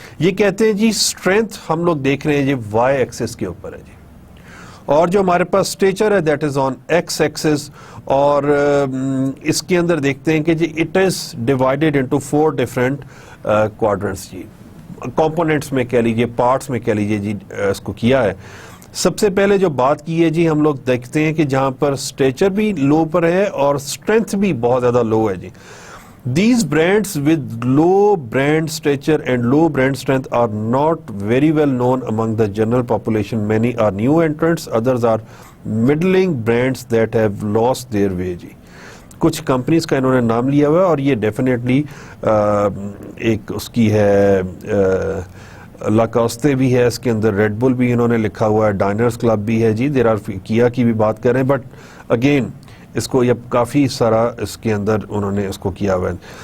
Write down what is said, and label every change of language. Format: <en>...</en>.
<ur>یہ کہتے ہیں جی اسٹرینتھ ہم لوگ دیکھ رہے ہیں جی وائی ایکسس کے اوپر ہے جی, اور جو ہمارے پاس اسٹیچر ہے</ur> <en>that is on x axis,</en> <ur>اور اس کے اندر دیکھتے ہیں کہ جی</ur> <en>it is divided into 4 different quadrants</en> <ur>جی, components میں کہہ لیجیے, پارٹس میں کہہ لیجیے جی, اس کو کیا ہے. سب سے پہلے جو بات کی ہے جی ہم لوگ دیکھتے ہیں کہ جہاں پر اسٹیچر بھی لو پر ہے اور اسٹرینتھ بھی بہت زیادہ لو ہے جی.</ur> <en>These brands with low brand stature and low brand strength are not very well known among the general population. Many are new entrants, others are middling brands that have lost their way جی.</en> <ur>کچھ companies کا انہوں نے نام لیا ہوا ہے, اور یہ ڈیفینیٹلی ایک اس کی ہے لاکاستے بھی ہے, اس کے اندر ریڈ بل بھی انہوں نے لکھا ہوا ہے, ڈائنرز کلب بھی ہے جی, دیر آر کیا کی بھی بات کر رہے ہیں, بٹ اگین اس کو یہ کافی سارا اس کے اندر انہوں نے اس کو کیا ہوا ہے.</ur>